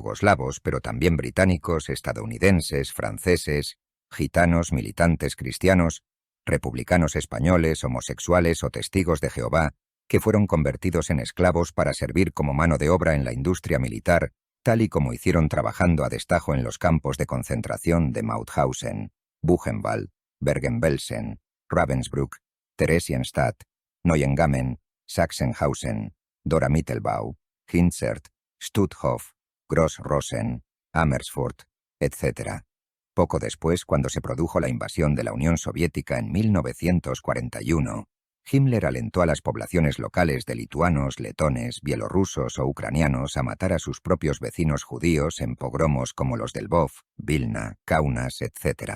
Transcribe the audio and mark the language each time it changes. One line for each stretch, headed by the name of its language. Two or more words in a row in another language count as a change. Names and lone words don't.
Spanish: yugoslavos, pero también británicos, estadounidenses, franceses, gitanos, militantes cristianos, republicanos españoles, homosexuales o testigos de Jehová, que fueron convertidos en esclavos para servir como mano de obra en la industria militar, tal y como hicieron trabajando a destajo en los campos de concentración de Mauthausen, Buchenwald, Bergen-Belsen, Ravensbrück, Theresienstadt, Neuengamme, Sachsenhausen, Dora-Mittelbau, Hinzert, Stutthof, Gross-Rosen, Amersfoort, etc. Poco después, cuando se produjo la invasión de la Unión Soviética en 1941, Himmler alentó a las poblaciones locales de lituanos, letones, bielorrusos o ucranianos a matar a sus propios vecinos judíos en pogromos como los del Lvov, Vilna, Kaunas, etc.